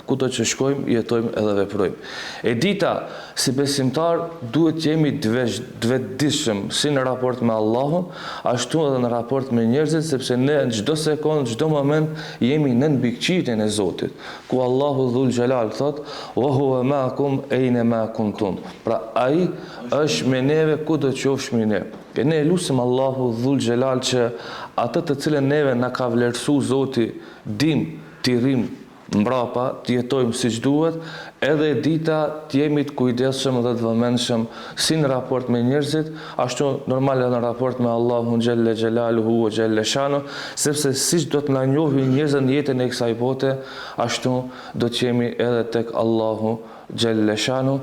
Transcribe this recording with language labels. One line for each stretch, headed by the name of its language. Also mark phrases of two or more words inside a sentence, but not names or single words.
Albanian: Kudo që shkojmë, jetojmë edhe veprojmë. E dita, si besimtar duhet jemi të vetëdijshëm si në raport me Allahun, ashtu edhe në raport me njerëzit, sepse ne në çdo sekondë, çdo moment jemi në mbikëqyrjen e Zotit, ku Allahu
Arabic: ذو الجلال
Albanian: thot
Arabic: وهو معكم أينما كنتم.
Albanian: Pra ai është me neve kudo qofshim ne. E ne lutim Allahu
Arabic: ذو الجلال
Albanian: që atë të cilën neve na ka vlerësuar Zoti dim të rrim mbrapa, të jetojmë siç duhet, edhe dita të jemi të kujdesshëm dhe të vëmendshëm si në raport me njerëzit, ashtu normal edhe në raport me Allahun
Arabic: جل جلاله وجل شأنه,
Albanian: sepse siç do të na njohin njerëzit në jetën e kësaj bote, ashtu do të jemi edhe tek Allahu
Arabic: جل شأنه.